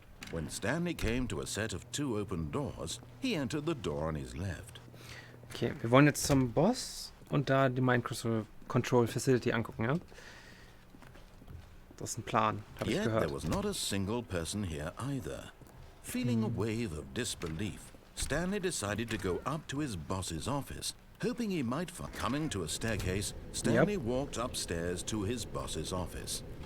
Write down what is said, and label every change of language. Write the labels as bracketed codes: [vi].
[en] When Stanley came to a set of 2 open doors, he entered the door on his left. [de] Okay, wir wollen jetzt zum Boss und da die Mind Control Facility angucken, ja? Das ist ein Plan, habe ich [en] Yet [de] gehört. [en] there was not a single person here either. Feeling a wave of disbelief, Stanley decided to go up to his boss's office, hoping he might find... Coming to a staircase, Stanley walked upstairs to his boss's office.